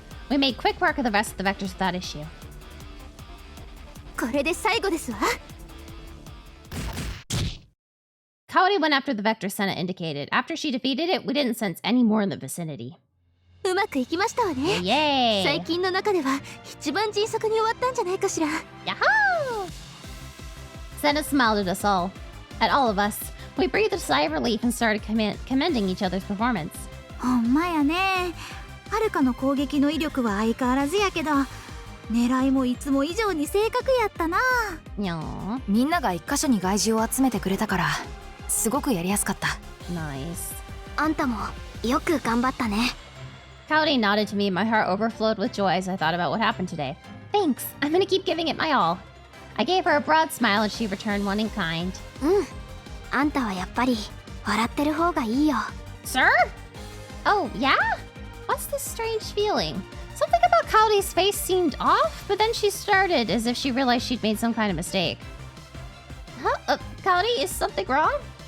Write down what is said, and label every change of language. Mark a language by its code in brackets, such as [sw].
[en] We made quick work of the rest of the vectors without issue. [ja] これで最後ですわ。 [en] Kaori went after the vector Senna indicated. After she defeated it, we didn't sense any more in the vicinity. [ja] うまくいきましたわね。 [en] Yay! [ja] 最近の中では一番迅速に終わったんじゃないかしら。 [en] Yahoo! Senna smiled at all of us. We breathed a sigh of relief and started commending each other's performance. [ja] ほんまやね。はるかの攻撃の威力は相変わらずやけど、狙いもいつも以上に正確やったな。にゃー。みんなが一箇所に害獣を集めてくれたから、すごくやりやすかった。 [en] Nice. [ja] あんたもよく頑張ったね。 [en] Kaori nodded to me, and my heart overflowed with joy as I thought about what happened today. Thanks. I'm gonna keep giving it my all. I gave her a broad smile and she returned one in kind. [ja] あんたはやっぱり笑ってる方がいいよ。 [en] Sir? Oh, yeah? What's this strange feeling? Something about Kaori's face seemed off, but then she started as if she realized she'd made some kind of mistake. Huh? Kaori, is something wrong?